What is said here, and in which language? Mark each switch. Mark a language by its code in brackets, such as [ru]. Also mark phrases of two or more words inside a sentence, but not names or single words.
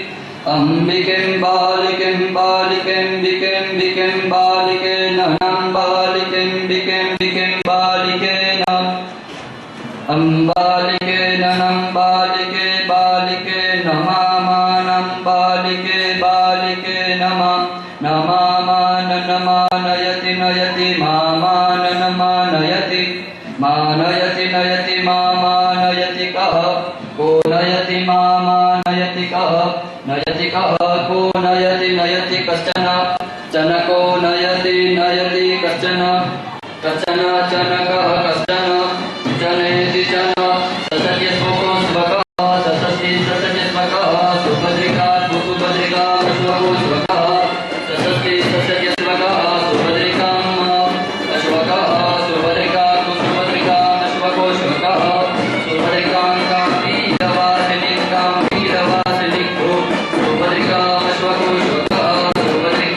[sa] અંબિકેમ્બાલિકે નમંબાલિકે અંબાલિકે નમંબાલિકે બાલિકે નમામાનંબાલિકે બાલિકે નમામાન નમાનયતિ નયતિ મામાન માનયતિ માનયતિ નયતિ મામાનયતિ કહ કો નયતિ મામાનયતિ કહ નયતિ કહ કો નયતિ નયતિ કશ્ચન ચनको नयति नयति कश्चन कश्चन चनकः कश्चन चनेति चन ससत्य स्वको स्वकः ससति ससति स्वकः सुभद्रिका सुभद्रिका अश्वको स्वकः ससति ससति स्वकः सुभद्रिकाम् अश्वकः सुभद्रिका सुभद्रिका अश्वको स्वकः सुभद्रिकां काम्भीरवासिनीं काम्भीरवासिनी सुभद्रिका अश्वको स्वकः